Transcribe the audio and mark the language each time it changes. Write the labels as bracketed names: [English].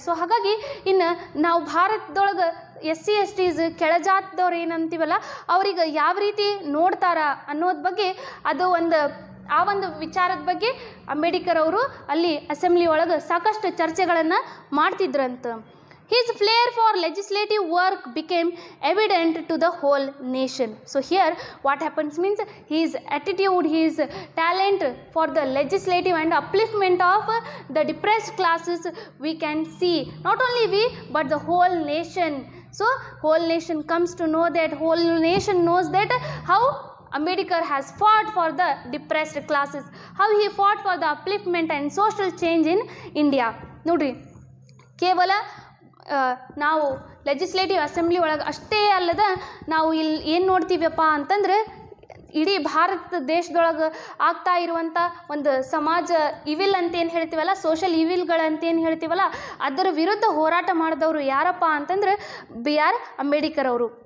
[Kannada] So ಹಾಗಾಗಿ ಇನ್ನು ನಾವು ಭಾರತದೊಳಗೆ SC STs ಕೆಳಜಾತದವ್ರು ಏನಂತೀವಲ್ಲ ಅವ್ರಿಗೆ ಯಾವ ರೀತಿ ನೋಡ್ತಾರ ಅನ್ನೋದ್ರ ಬಗ್ಗೆ ಅದು ಆ ಒಂದು ವಿಚಾರದ ಬಗ್ಗೆ ಅಂಬೇಡ್ಕರ್ ಅವರು ಅಲ್ಲಿ ಅಸೆಂಬ್ಲಿ ಒಳಗೆ ಸಾಕಷ್ಟು ಚರ್ಚೆಗಳನ್ನು ಮಾಡ್ತಿದ್ರಂತ. [English] His flair for legislative work became evident to the whole nation. So here what happens means his attitude, his talent for the legislative and upliftment of the depressed classes we can see. Not only we but the whole nation. So whole nation comes to know that, whole nation knows that how Ambedkar has fought for the depressed classes, how he fought for the upliftment and social change in India. [Kannada] ನೋಡ್ರಿ, ಕೇವಲ ನಾವು legislative assembly ಒಳಗೆ ಅಷ್ಟೇ ಅಲ್ಲದ ನಾವು ಇಲ್ಲಿ ಏನು ನೋಡ್ತೀವಪ್ಪ ಅಂತಂದ್ರೆ ಇಡೀ ಭಾರತ ದೇಶದೊಳಗೆ ಆಗ್ತಾ ಇರುವಂಥ ಒಂದು ಸಮಾಜ ಇವಿಲ್ ಅಂತ ಏನು ಹೇಳ್ತೀವಲ್ಲ, ಸೋಷಲ್ ಇವಿಲ್ಗಳಂತೇನು ಹೇಳ್ತೀವಲ್ಲ, ಅದರ ವಿರುದ್ಧ ಹೋರಾಟ ಮಾಡಿದವರು ಯಾರಪ್ಪ ಅಂತಂದ್ರೆ BR ಅಂಬೇಡ್ಕರ್ ಅವರು.